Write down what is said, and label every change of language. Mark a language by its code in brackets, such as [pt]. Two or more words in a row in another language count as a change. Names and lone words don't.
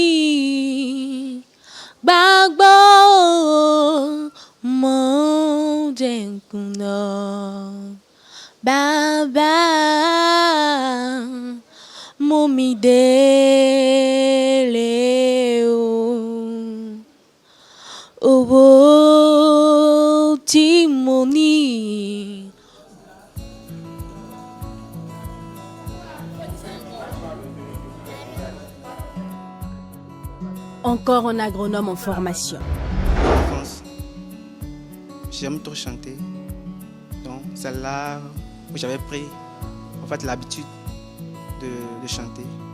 [yo] gbàgbọ́ mọ̀ọ́dẹ̀kùnà bàbá mú mi délé o owó tí mo ní. [fr] Encore un agronome en formation. En France, j'aime trop chanter. Donc, c'est là où j'avais pris en fait, l'habitude de chanter.